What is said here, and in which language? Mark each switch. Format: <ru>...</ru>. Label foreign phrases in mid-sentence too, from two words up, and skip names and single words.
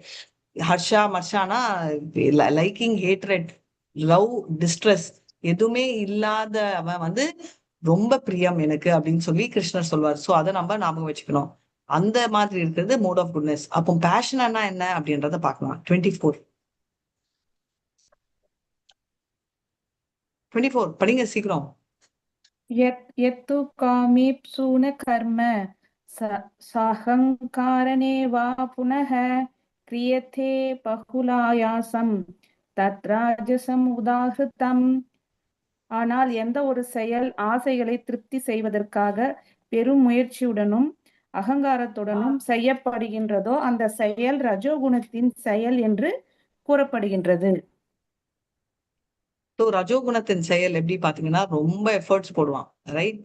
<sa>हर्षा मर्षाना</sa> <en>liking hatred love distress</en> <ta>எதுவுமே இல்லாத அவன் வந்து ரொம்ப பிரியம் எனக்கு அப்படின்னு சொல்லி கிருஷ்ணர் சொல்வார். சோ அதை நம்ம ஞாபகம் வச்சுக்கணும். அந்த மாதிரி இருக்கிறது</ta> <en>mode of goodness.</en> <ta>அப்போ பேஷன் என்ன அப்படின்றத பார்க்கலாம். 24 படிங்க சீக்கிரம்.</ta> <sa>यत्तु कामेप्सुन कर्म साहंकारणे वा पुनः क्रियते बहुलायासं तत्राजसम् उदाहृतम्.</sa> <ta>ஆனால் எந்த ஒரு செயல் ஆசைகளை திருப்தி செய்வதற்காக பெரும் முயற்சியுடனும் அகங்காரத்துடனும் செய்யப்படுகின்றதோ அந்த செயல் ரஜோகுணத்தின் செயல் என்று கூறப்படுகின்றது. ஸோ ரஜோகுணத்தின் செயல் எப்படி பாத்தீங்கன்னா ரொம்ப எஃபர்ட்ஸ் போடுவான் ரைட்.</ta>